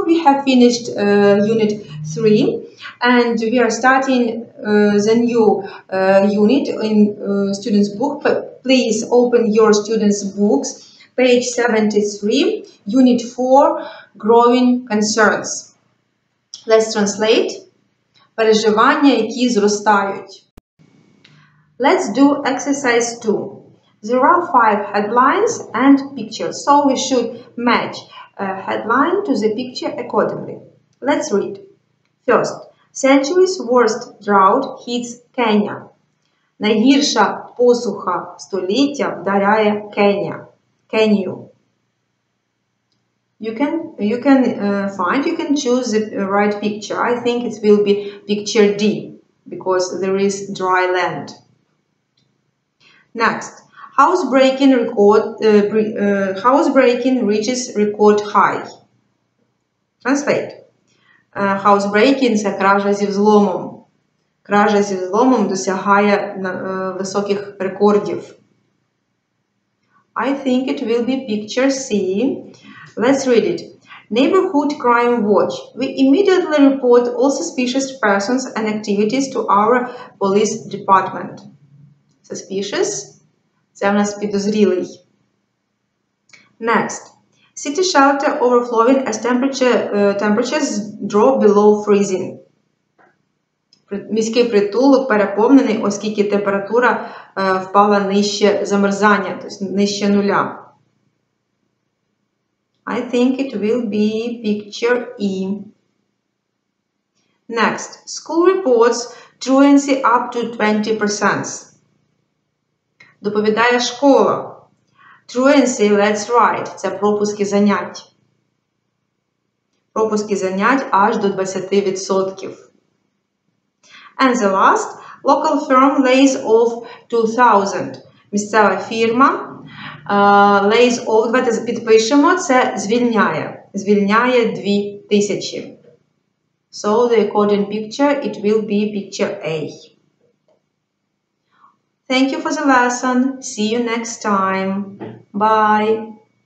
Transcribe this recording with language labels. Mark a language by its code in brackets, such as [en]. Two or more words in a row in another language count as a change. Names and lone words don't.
[en] We have finished unit 3 and we are starting the new unit in students' book. Please open your students' books, page 73, unit 4, growing concerns. Let's translate. [uk] Переживання, які зростають. [en] Let's do exercise 2. There are 5 headlines and pictures, so we should match a headline to the picture accordingly. Let's read. First, century's worst drought hits Kenya. [uk] Найгірша посуха століття вдаряє Кенію. [en] You can choose the right picture. I think it will be picture D because there is dry land. Next, housebreaking reaches record high. Translate. Housebreaking – [uk] це кража зі взломом. Кража зі взломом досягає високих рекордів. [en] I think it will be picture C. Let's read it. Neighborhood Crime Watch. We immediately report all suspicious persons and activities to our police department. Suspicious – [uk] це в нас підозрілий. [en] Next. City shelter overflowing as temperatures drop below freezing. [uk] Міський притулок переповнений, оскільки температура впала нижче замерзання, тобто нижче нуля. [en] I think it will be picture E. Next. School reports truancy up to 20%. [uk] Доповідає школа. [en] Truancy, let's write. [uk] Це пропуски занять. Пропуски занять аж до 20%. [en] And the last, local firm lays off 2,000. [uk] Місцева фірма [en] lays off, [uk] давайте підпишемо, це звільняє. Звільняє 2000. [en] So the according picture, it will be picture A. Thank you for the lesson. See you next time. Bye.